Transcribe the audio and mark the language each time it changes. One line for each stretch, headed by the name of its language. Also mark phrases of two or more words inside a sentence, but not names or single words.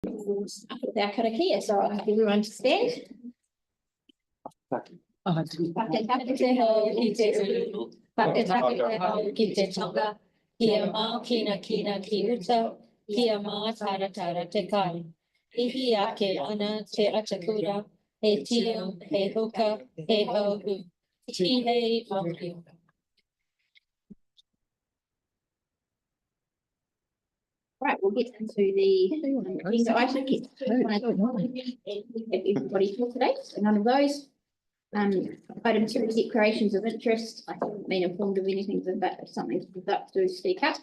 English: Our karakia, so I'll ask everyone to stand.
Māori: Whakataka te hau ki te uru, whakataka te hau ki te tonga, kia mā kina ki uta, kia mā tara te kai. Ihi ake ana te atakura, he tio, he hoka, he auhu, tihei mauri.
English: Right, we'll get into the agenda items. Everybody for today, so none of those. Item 2 is declarations of interest. I haven't been informed of anything about something to speak up.